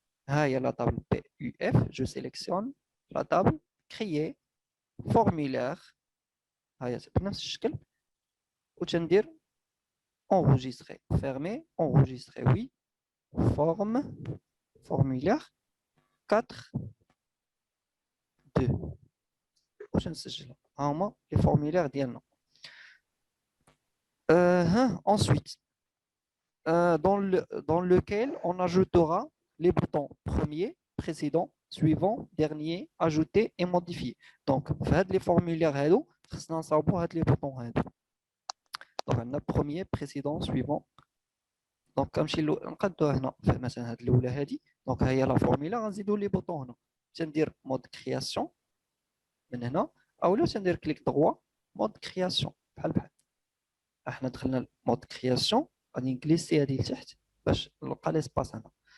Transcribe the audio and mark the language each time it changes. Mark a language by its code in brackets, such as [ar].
[ar] ها هي لا طابل بي يو اف. جو سيليكسيون لا طابل كريي فورمولير، ها هي بنفس الشكل، وتندير [fr] enregistrer fermer enregistrer oui forme formulaire 4.2 [ar] باش نسجلها. ها هما لي فورمولير ديالنا. [fr] Ensuite, dans lequel on ajoutera les boutons premier, précédent, suivant, dernier, ajouter et modifier. [ar] Donc, في هاد les formulaires هادو خصنا نصاوبوا هاد les boutons هادو. [fr] Donc, [ar] عندنا [fr] premier, précédent, suivant. [ar] Donc, كنمشي نقادوها هنا مثلا هاد الأولى هادي. Donc, ها هي لا فورمولا غنزيدو les boutons هنا. تندير مود كرياسيون من هنا، أولا تندير كليك دغوا مود كرياسيون بحال. احنا دخلنا مود كرياسيون غادي نكليسي هذه لتحت باش نلقى ليسباس هنا.